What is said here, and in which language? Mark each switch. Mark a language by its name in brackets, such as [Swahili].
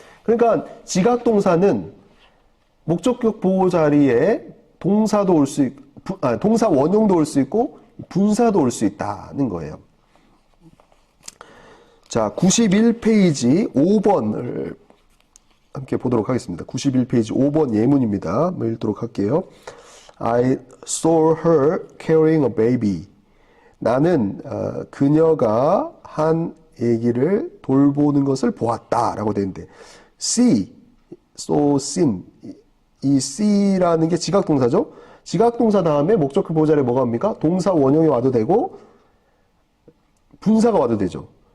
[Korean] 그러니까 지각동사는 목적격 보호 자리에 동사도 올 수 있고 동사 원형도 올 수 있고 분사도 올 수 있다는 거예요. 자, 91페이지 5번을 함께 보도록 하겠습니다. 91페이지 5번 예문입니다. 한번 읽도록 할게요. [English] I saw her carrying a baby. [Korean] 나는 그녀가 한 아기를 돌보는 것을 보았다 라고 되는데 see, saw, seen 이 see라는 게 지각동사죠. 지각동사 다음에 목적격 보호 자리에 뭐가 옵니까? 동사 원형이 와도 되고 분사가 와도 되죠.